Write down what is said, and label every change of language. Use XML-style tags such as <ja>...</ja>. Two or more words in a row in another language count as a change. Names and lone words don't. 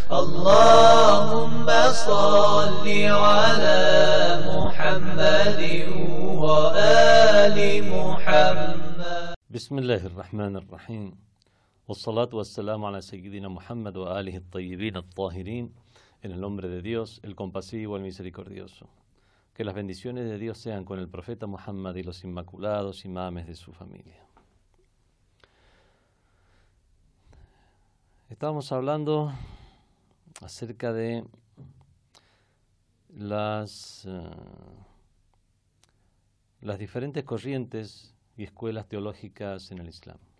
<ar>اللهم صل على محمد وآل محمد. بسم الله الرحمن الرحيم، والصلاة والسلام على سيدنا محمد وآله الطيبين الطاهرين.</ar> <es>En el nombre de Dios, el compasivo, el misericordioso. Que las bendiciones de Dios sean con el profeta Muhammad y los inmaculados imames de su familia. Estábamos hablando acerca de las diferentes corrientes y escuelas teológicas en el Islam.</es>